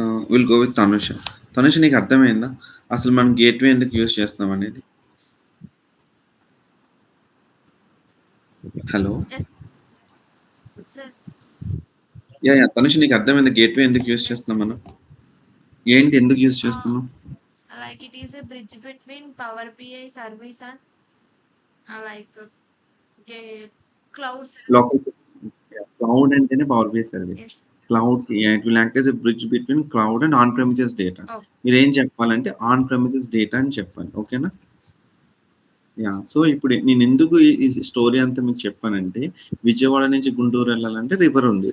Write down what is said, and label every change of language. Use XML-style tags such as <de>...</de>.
<en>Will go with Tanusha. Tanusha</en> <te>నీకు అర్థమైందా? అసలు మనం గేట్‌వే ఎందుకు యూజ్ చేస్తున్నాం అనేది?</te> <en>Hello. Yes. Sir. Yeah!</en> <te>Tanusha నీకు అర్థమైందా గేట్‌వే ఎందుకు యూజ్ చేస్తున్నాం మనం? ఏంటి ఎందుకు యూజ్ చేస్తున్నాం?</te> <en>Like it is a bridge between Power BI service and like cloud service.</en> <te>Cloud అంటేనే power BI service.</te> <en>Yes. Cloud it will act as a bridge between cloud and on premises data. Okay.</en> <te>మీరేం చెప్పాలంటే on premises data అని చెప్పాలి. ఓకేనా? Yeah! So ఇప్పుడు నేను ఎందుకు ఈ స్టోరీ అంతా మీకు చెప్పానంటే విజయవాడ నుంచి గుంటూరు వెళ్ళాలంటే రివర్ ఉంది.</te>